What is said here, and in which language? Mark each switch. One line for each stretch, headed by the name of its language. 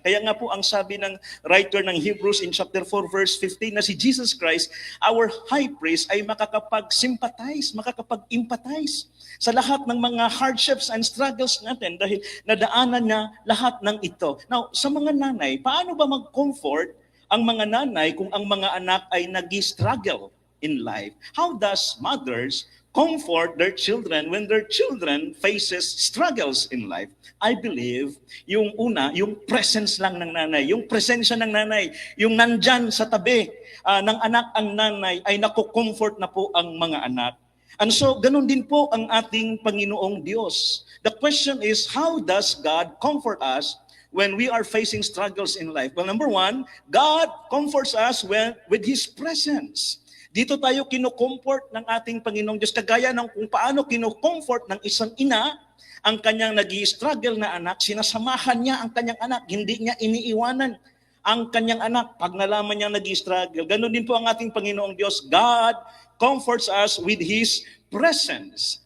Filipino: Kaya nga po ang sabi ng writer ng Hebrews in chapter 4 verse 15 na si Jesus Christ,
English: our high priest,
Filipino: ay makakapag-sympathize, makakapag-empathize sa lahat ng mga
English: hardships and struggles
Filipino: natin dahil nadaanan niya lahat ng ito. Now, sa mga nanay, paano ba mag-comfort ang mga nanay kung ang mga anak ay nag-
English: struggle in life? How does mothers comfort their children when their children faces struggles in life? I believe,
Filipino: yung una, yung presence lang ng nanay, yung presensya ng nanay, yung nandyan sa tabi ng anak ang nanay, ay nakukomfort na po ang mga anak. And so, ganun din po ang ating Panginoong Diyos.
English: The question is, how does God comfort us when we are facing struggles in life? Well, number one, God comforts us with His presence.
Filipino: Dito tayo kino-comfort ng ating Panginoong Diyos, kagaya ng kung paano kino-comfort ng isang ina ang kanyang nag-i-struggle na anak. Sinasamahan niya ang kanyang anak, hindi niya iniiwanan ang kanyang anak pag nalaman niya nag-i-struggle. Ganon din po ang ating Panginoong Diyos.
English: God comforts us with His presence.